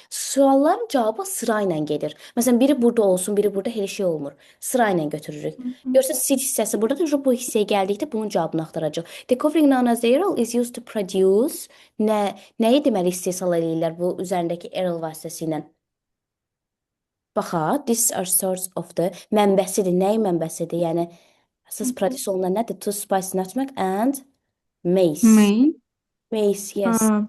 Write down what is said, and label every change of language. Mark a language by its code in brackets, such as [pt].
[az] Sualların cavabı sırayla gedir. Məsələn, biri burada olsun, biri burada elə şey olmur. Sırayla götürürük. Görürsüz, seed hissəsi buradadır. Bu hissəyə gəldikdə bunun cavabını axtaracaq. [en] The covering known as the arrow is used to produce. [az] Nəyi deməli istehsal eləyirlər bu üzərindəki arrow vasitəsilə? Baxa, [en] this are source of the [az] mənbəsidir. Nəyin mənbəsidir? Yəni əsas produce olunan nədir? [en] To spice nutmeg and mace. Mace, yes.